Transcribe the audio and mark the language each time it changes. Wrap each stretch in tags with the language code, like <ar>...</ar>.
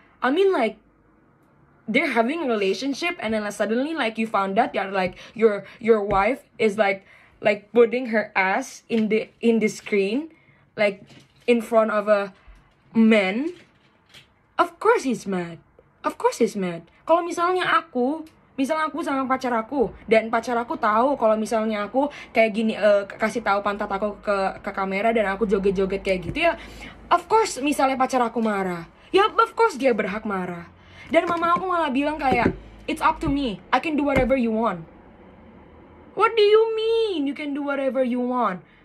<en>I mean like they're having a relationship and then suddenly like you found out that like your wife is like putting her ass in the screen like in front of a man. Of course he's mad. Of course he's mad.</en> <id>Kalau misalnya aku sama pacar aku dan pacar aku tahu kalau misalnya aku kayak gini kasih tahu pantat aku ke kamera dan aku joget-joget kayak gitu ya, of course misalnya pacar aku marah. Ya of course dia berhak marah. Dan mama aku malah bilang kayak,</id> <en>it's up to me, I can do whatever you want. What do you mean you can do whatever you want?</en>